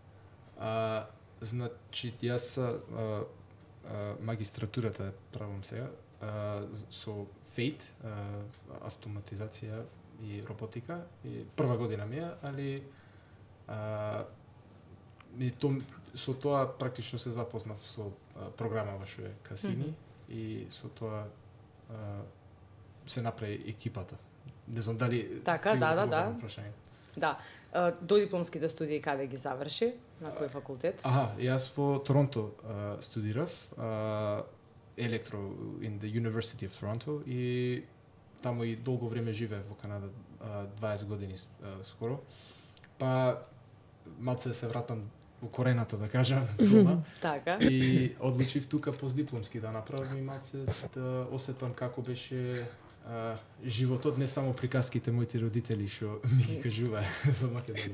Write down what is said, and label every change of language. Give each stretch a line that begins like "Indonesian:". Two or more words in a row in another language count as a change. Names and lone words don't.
Macedonian: Значи, јас магистратурата правам сега со FATE, автоматизација и роботика, и прва година ми е, али со тоа практично се запознав со програма што е Касини и со тоа се направи екипата. Не знам дали така, да. Да. Додипломските студии каде ги заврши? На кој факултет? Јас во Торонто студирав електро
English: in the University of Toronto
Macedonian: и таму и долго време живеев во Канада, 20 години скоро. Па малце се вратам во корената, да кажам, дома. Така. И одлучив тука постдипломски да направам и малце да осетам како беше животот, не само приказките моите родители што ми ги кажуваа за Македонија.